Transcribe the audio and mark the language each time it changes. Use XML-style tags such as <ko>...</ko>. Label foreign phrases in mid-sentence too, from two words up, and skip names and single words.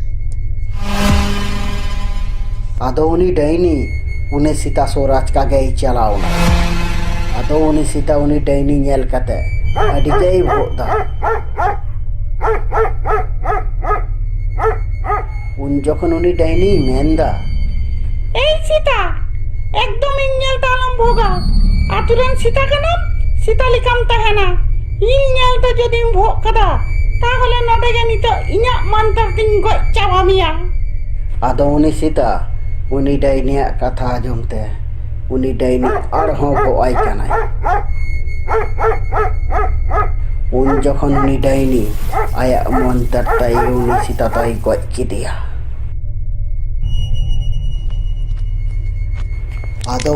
<sat>ᱟᱫᱚ ᱩᱱᱤ ᱰᱟᱹᱦᱱᱤ ᱩᱱᱤ ᱥᱮᱛᱟ ᱥᱩᱨ ᱟᱪᱠᱟ ᱜᱮᱭ ᱪᱟᱞᱟᱣᱱᱟ᱾ ᱟᱫᱚ ᱩᱱᱤ ᱥᱮᱛᱟ ᱩᱱᱤ ᱰᱟᱹᱦᱱᱤ ᱧᱮᱞ ᱠᱟᱛᱮᱫ ᱟᱹᱰᱤ ᱜᱮᱭ ᱵᱷᱚᱜ ᱫᱟ᱾ ᱩᱱ ᱡᱚᱠᱷᱚᱱ ᱩᱱᱤ ᱰᱟᱹᱦᱱᱤᱭ ᱢᱮᱱᱫᱟ,</sat> <bn>এই সেটা একদম</bn> <sat>ᱤᱧ ᱧᱮᱞᱛᱮ ᱟᱞᱚᱢ ᱵᱷᱳᱜᱟ᱾ ᱟᱛᱳ ᱨᱮᱱ ᱥᱮᱛᱟ ᱠᱟᱱᱟᱢ, ᱥᱮᱛᱟ ᱞᱮᱠᱟᱢ ᱛᱟᱦᱮᱱᱟ᱾ ᱤᱧ ᱧᱮᱞᱛᱮ ᱡᱩᱫᱤᱢ ᱵᱷᱳᱜ ᱠᱟᱫᱟ ᱛᱟᱦᱚᱞᱮ ᱱᱚᱰᱮ ᱜᱮ ᱱᱤᱛᱚᱜ ᱤᱧᱟᱹᱜ ᱢᱟᱱᱛᱟᱨ ᱛᱤᱧ ᱜᱚᱡ ᱪᱟᱵᱟ ᱢᱮᱭᱟ᱾ ᱟᱫᱚ ᱩᱱᱤ ᱥᱮᱛᱟ ᱩᱱᱤ ᱰᱟᱹᱦᱱᱤᱭᱟᱜ ᱠᱟᱛᱷᱟ ᱟᱸᱡᱚᱢ ᱛᱮ ᱩᱱᱤ ᱰᱟᱹᱦᱱᱤ ᱟᱨᱦᱚᱸ ᱜᱚᱜᱼᱟᱭ ᱠᱟᱱᱟᱭ᱾ ᱩᱱ ᱡᱚᱠᱷᱚᱱ ᱩᱱᱤ ᱰᱟᱹᱦᱱᱤ ᱟᱭᱟᱜ ᱢᱚᱱᱛᱟᱨ ᱛᱟᱭ ᱩᱱᱤ ᱥᱮᱛᱟ ᱫᱚᱭ ᱜᱚᱡ ᱠᱮᱫᱮᱭᱟ᱾ ᱟᱫᱚ</sat>